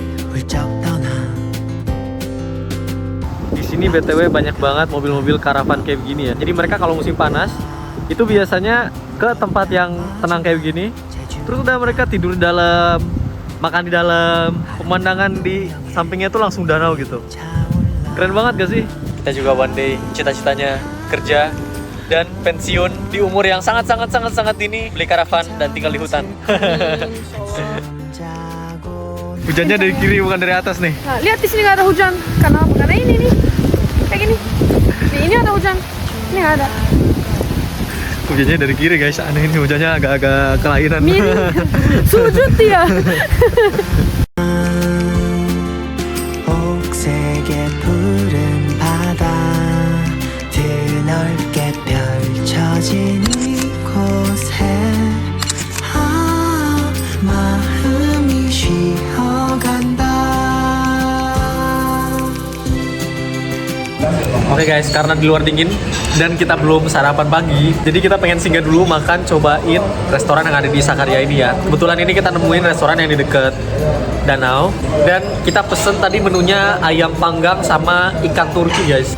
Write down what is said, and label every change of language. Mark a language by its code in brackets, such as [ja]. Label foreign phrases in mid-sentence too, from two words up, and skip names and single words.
[id] Di sini BTW banyak banget mobil-mobil karavan kayak begini ya. Jadi mereka kalau musim panas itu biasanya ke tempat yang tenang kayak begini. Terus udah mereka tidur di dalam, makan di dalam, pemandangan di sampingnya tuh langsung danau gitu. Keren banget gak sih? Kita juga [en] one day [id] cita-citanya kerja dan pensiun di umur yang sangat dini, beli karavan dan tinggal di hutan. Hujannya dari kiri bukan dari atas nih. Nah, lihat di sini nggak ada hujan. Karena apa? Karena ini nih. Kayak gini. Nih, ini ada hujan. Ini nggak ada. Hujannya dari kiri guys, aneh ini hujannya agak-agak kelainan. Sujud dia. [ko] 옥색의 푸른 바다 드넓게 펼쳐진 이곳에 마음이 쉬어간다. [id] Oke guys, karena di luar dingin dan kita belum sarapan pagi, jadi kita pengen singgah dulu makan, cobain restoran yang ada di Sakarya ini ya. Kebetulan ini kita nemuin restoran yang di deket danau, dan kita pesen tadi menunya ayam panggang sama ikan Turki guys.